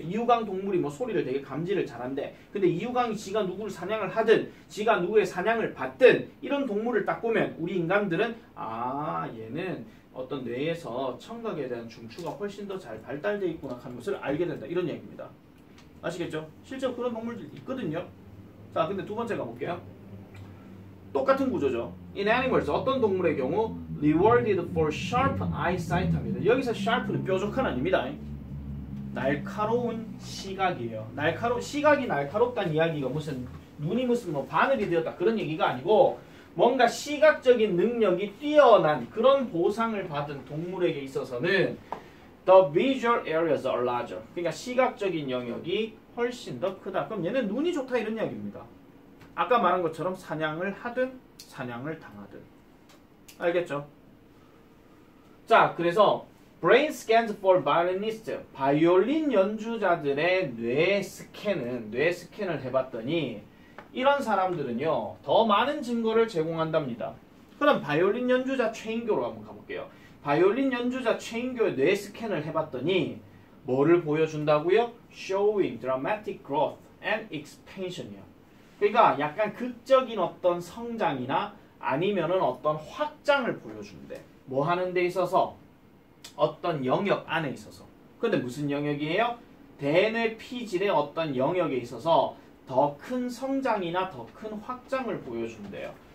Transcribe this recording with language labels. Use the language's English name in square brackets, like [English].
[Korean] 이유강 동물이 소리를 되게 감지를 잘한대. 근데 이유강이 지가 누구를 사냥을 하든 지가 누구의 사냥을 받든 이런 동물을 딱 보면 우리 인간들은 얘는 어떤 뇌에서 청각에 대한 중추가 훨씬 더 잘 발달되어 있구나 하는 것을 알게 된다. 이런 얘기입니다. 아시겠죠? 실제로 그런 동물들이 있거든요. 자, 근데 두 번째 가볼게요. 똑같은 구조죠. [English] In animals, [Korean] 어떤 동물의 경우 [English] rewarded for sharp eyesight [Korean] 합니다. 여기서 sharp는 뾰족한 아닙니다. 날카로운 시각이에요. 시각이 날카롭다는 이야기가 무슨 눈이 무슨 바늘이 되었다 그런 얘기가 아니고 뭔가 시각적인 능력이 뛰어난 그런 보상을 받은 동물에게 있어서는 [English] the visual areas are larger. [Korean] 그러니까 시각적인 영역이 훨씬 더 크다. 그럼 얘는 눈이 좋다 이런 이야기입니다. 아까 말한 것처럼 사냥을 하든 사냥을 당하든. 알겠죠? 자, 그래서 [English] brain scans for violinists, [Korean] 바이올린 연주자들의 뇌 스캔을 해봤더니 이런 사람들은요, 더 많은 증거를 제공한답니다. 그럼 바이올린 연주자 최인교로 한번 가볼게요. 바이올린 연주자 최인교의 뇌 스캔을 해봤더니 뭐를 보여준다고요? [English] Showing dramatic growth and expansion이요. [Korean] 그러니까 약간 극적인 어떤 성장이나 아니면은 어떤 확장을 보여준대. 뭐 하는 데 있어서? 어떤 영역 안에 있어서. 근데 무슨 영역이에요? 대뇌 피질의 어떤 영역에 있어서 더 큰 성장이나 더 큰 확장을 보여준대요.